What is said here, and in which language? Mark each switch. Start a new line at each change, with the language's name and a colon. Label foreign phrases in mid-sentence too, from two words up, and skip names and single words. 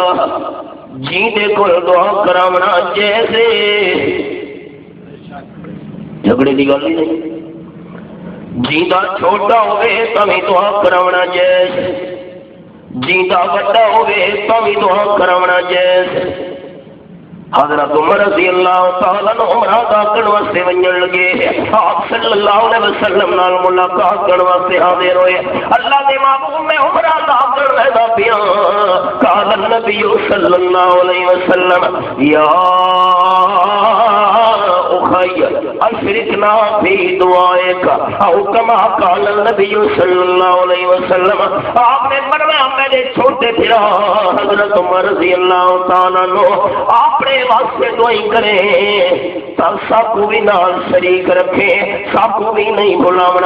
Punjabi: جی دیکھو دعا کراونا جیسے جھگڑے کی گل ہی نہیں. جیندہ چھوٹا ہوئے تمہیں دعا کراونا جیسے، جیندہ بڑا ہوئے تمہیں دعا کراونا جیسے. حضرت عمر
Arabic: رضی اللہ تعالیٰ عنہ
Punjabi: عمرہ دا کرن واسطے ونجن لگے. آپ
Arabic: صلی اللہ علیہ وسلم
Punjabi: نال ملاقات کرن واسطے حاضر ہوئے. اللہ دے محبوب میں عمرہ دا کرن لگا پیا.
Arabic: قال النبی صلی اللہ علیہ وسلم یا اخی اشرکنا فی دعائک او کما قال النبی صلی اللہ علیہ وسلم.
Punjabi: آپ نے فرمایا میرے چھوٹے بھرا حضرت عمر
Arabic: رضی اللہ تعالیٰ عنہ
Punjabi: آپ نے واسطے دعائی کریں تو سب کو بھی نال شریک رکھیں، سب کو بھی نہیں بلاونا.